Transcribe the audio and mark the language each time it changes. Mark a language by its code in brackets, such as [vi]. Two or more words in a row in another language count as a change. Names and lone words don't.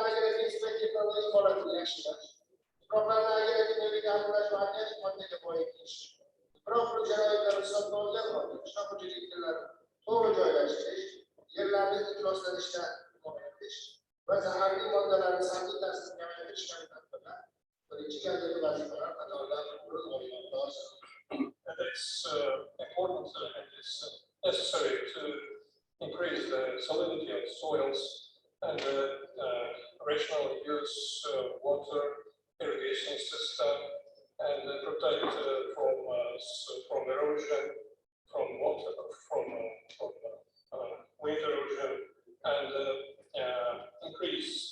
[uz] agrofizika texnologik holatini yaxshilash, tuproqlarni agrokimyoviy ta'minlash va organik moddaga boyitish, tuproq sharoitlarini hisobga olgan holda qishloq xo'jaligi yerlarini to'g'ri joylashtirish, yerlarni ifloslanishdan va zaharli moddalarni salbiy ta'sirini kamaytirish kabi tadbirlar birinchi galdagi vazifalar qatoridan o'rin olmoqda. [en] And it's important and it's necessary to increase the salinity of soils and rational use water irrigation system and protect from erosion, from water, from wind erosion, and increase